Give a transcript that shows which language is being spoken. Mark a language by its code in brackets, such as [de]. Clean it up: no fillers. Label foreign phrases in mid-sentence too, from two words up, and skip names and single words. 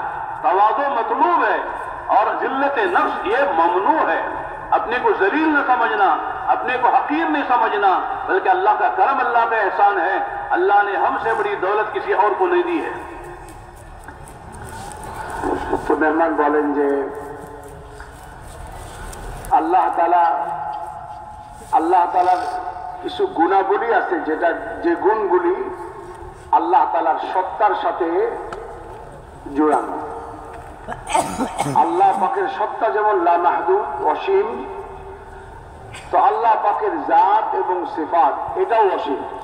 [ur] تواضع مطلوب ہے اور ذلت نفس یہ ممنوع ہے. اپنے کو ذلیل نہ سمجھنا, اپنے کو حقیر نہیں سمجھنا, بلکہ اللہ کا کرم, اللہ کا احسان ہے. اللہ نے ہم سے بڑی دولت کسی اور کو نہیں دی ہے. [bn] تو মেহমান বলেন যে আল্লাহ তাআলার কিছু গুণাবলী আছে যেটা যে গুণগুলি আল্লাহ তাআলার সত্তার সাথে জোড়ানো. আল্লাহ পাকের সত্তা যেমন [ar] لا محدود, [bn] অসীম, তো আল্লাহ পাকের জাত এবং সিফাত এটাও অসীম.